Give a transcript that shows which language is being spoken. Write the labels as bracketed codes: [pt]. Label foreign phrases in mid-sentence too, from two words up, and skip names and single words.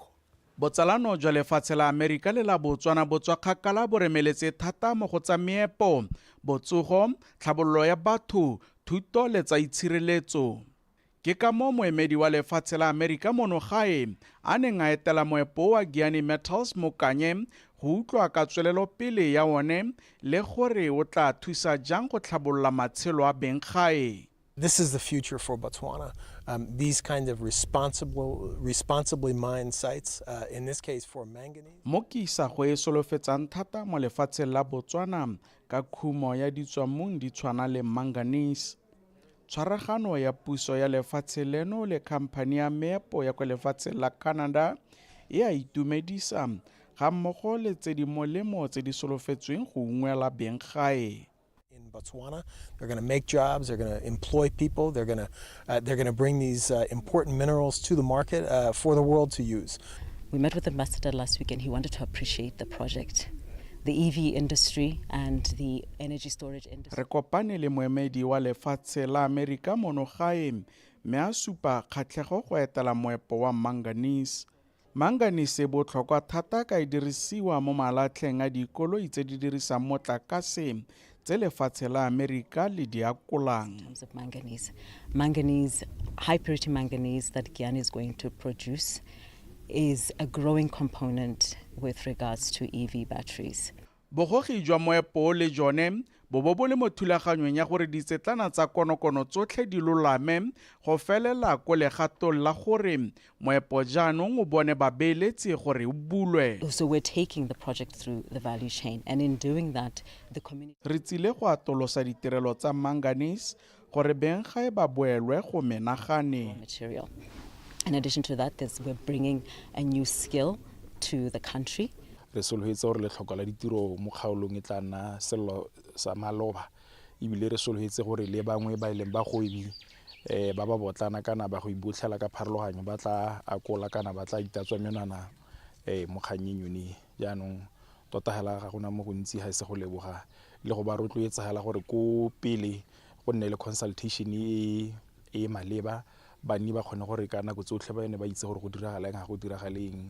[tn] Botsalano jwa lefatshe la Amerika le la Botswana bo tswa kgakala bo remeletse thata mo go tsa meepo, botsogo, tlhabololo ya batho, thuto le tsa itshireletso. Ke ka mo moemedi wa lefatshe la Amerika mono gae a neng a etela moepo wa Giyane Metals mo Kanye go utlwa ka tswelelopele ya one le gore o tla thusa jang go tlhabolola matshelo a beng gae. [en] This is the future for Botswana. These kind of responsibly mined sites, in this case for manganese. [tn] Mo kisa go e solofetsang thata mo lefatsheng la Botswana ka khumo ya ditswamong di tshwana le manganese. Tshwaragano ya puso ya lefatshe leno le khamphani ya meepo ya kwa lefatsheng la Canada e a itumedisa ga mmogo le tse di molemo tse di solofetsweng go ungwela beng gae. [en] In Botswana, they're going to make jobs, they're going to employ people, they're going to bring these important minerals to the market for the world to use. We met with the ambassador last week and he wanted to appreciate the project. The EV industry and the energy storage industry. [tn] Re kopane le moemedi wa lefatshe la Amerika mono gae mme a supa kgatlhego go etela moepo wa manganese. Manganese e botlhokwa thata ka e dirisiwa mo malatlheng a dikoloi tse di dirisang motlakase tse lefatshe la Amerika le di akolang. [en] In terms of manganese, high purity manganese that Giyane is going to produce is a growing component with regards to EV batteries. [tn] Bogogi jwa moepo le jone bo le mo thulaganyong ya gore ditsetlana tsa konokono tsotlhe di lolame go felela ko legatong la gore moepo jaanong o bone babeeletsi gore o bulwe. [en] So we're taking the project through the value chain, and in doing that, the community. [tn] Re tsile go atolosa ditirelo tsa manganese gore beng gae ba boelwe go menagane. [en] Material. In addition to that, we're bringing a new skill to the country. [tn] Re solofetse gore le tlhoko la ditiro mo kgaolong e tla nna selo sa maloba ebile re solofetse gore le bangwe ba ileng ba goebi ba ba botlana kana ba go ibotlhela ka pharologanyo ba tla akola kana ba tla itatswa menana mo kganyeng yone jaanong tota hela ga gona mo go ntsi ha se go leboga le go ba rotloetsa hela gore ko pele go nne le consultation e maleba bani ba kgone gore ka nako tsotlhe ba ene ba itse gore go diragalang ga go diragaleng.